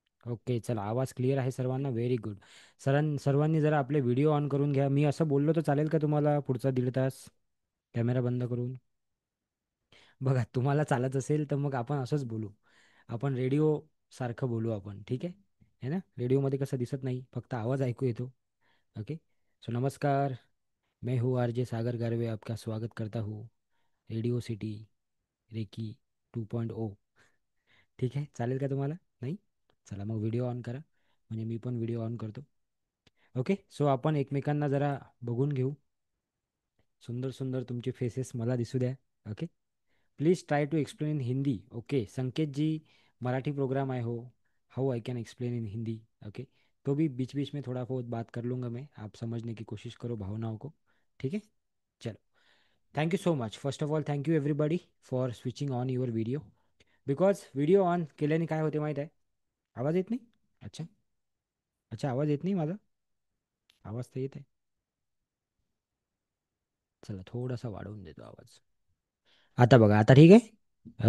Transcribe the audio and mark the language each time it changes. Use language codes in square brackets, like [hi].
[mr] Okay, चला, आवाज clear आहे सर्वांना. Very good. सर्वांनी जरा आपले व्हिडिओ ऑन करून घ्या. मी असं बोललो तर चालेल का तुम्हाला पुढचा 1.5 तास कॅमेरा बंद करून? बघा, तुम्हाला चालत असेल तर मग आपण असंच बोलू. आपण रेडिओ सारखं बोलू आपण, ठीक आहे? है ना? रेडिओमध्ये कसं दिसत नाही, फक्त आवाज ऐकू येतो. ओके. सो नमस्कार. [hi] मैं हूँ आरजे सागर गारवे, आपका स्वागत करता हूँ रेडिओ सिटी रेकी 2.0. [mr] ठीक आहे, चालेल का तुम्हाला? नाही? चला मग व्हिडिओ ऑन करा, म्हणजे मी पण व्हिडिओ ऑन करतो. ओके, सो आपण एकमेकांना जरा बघून घेऊ. सुंदर सुंदर तुमचे फेसेस मला दिसू द्या. [en] Okay. Please try to explain in Hindi. Okay, [hi] संकेत जी, मराठी प्रोग्राम आए हो, [en] How I can explain in Hindi? [hi] Okay, तो भी बीच बीच में थोड़ा बहुत बात कर लूँगा मैं, आप समझने की कोशिश करो भावनाओं को. ठीक है, चलो. [en] Thank you so much. First of all thank you everybody for switching on your video. Because [mr] video on केल्याने काय होते माहीत आहे? आवाज येत नाही? अच्छा. अच्छा, आवाज येत नाही माझा? आवाज तर येत आहे. चला, थोडासा वाढवून देतो आवाज. आता बघा, आता ठीक आहे?